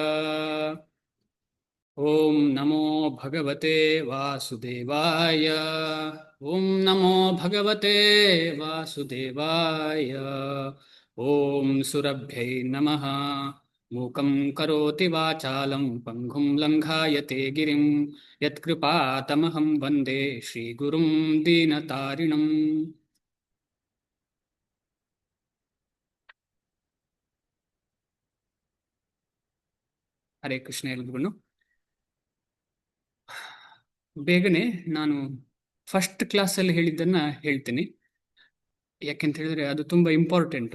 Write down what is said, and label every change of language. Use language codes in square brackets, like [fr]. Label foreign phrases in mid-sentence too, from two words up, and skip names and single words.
[sa] ಓಂ ನಮೋ ಭಗವತೆ ವಾಸುದೇವಾಯ. ಓಂ ನಮೋ ಭಗವತೆ ವಾಸುದೇವಾಯ. ಓಂ ಸುರಭ್ಯೈ ನಮಃ. ಮೂಕಂ ಕರೋತಿ ವಾಚಾಲಂ ಪಂಗುಂ ಲಂಘಾಯತೆ ಗಿರಿಂ ಯತ್ಕೃಪಾತಮಹಂ ವಂದೇ ಶ್ರೀಗುರುಂ ದೀನತಾರಿಣಂ. [kn] ಹರೇ ಕೃಷ್ಣ ಎಲ್ರಿಗೂ. ಬೇಗನೆ ನಾನು [en] first classಲ್ಲಿ [kn] ಹೇಳಿದ್ದನ್ನ ಹೇಳ್ತೀನಿ, ಯಾಕೆಂತ ಹೇಳಿದ್ರೆ ಅದು ತುಂಬಾ ಇಂಪಾರ್ಟೆಂಟು.